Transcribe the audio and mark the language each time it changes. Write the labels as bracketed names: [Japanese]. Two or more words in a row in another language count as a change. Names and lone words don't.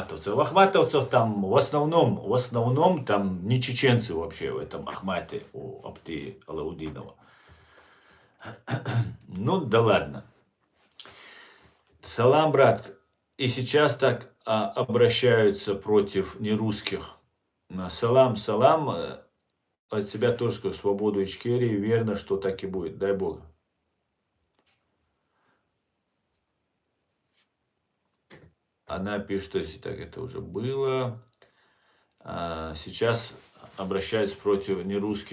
[Russian] В ахматовцев там в основном там не чеченцы вообще в этом Ахмате у Апти Алаудинова. Ну да ладно. Салам, брат. И сейчас так обращаются против нерусских. Салам, салам. От себя тоже скажу свободу Ичкерии. Верно, что так и будет. Дай Бог. Она пишет, что если так это уже было. Сейчас обращаются против нерусских.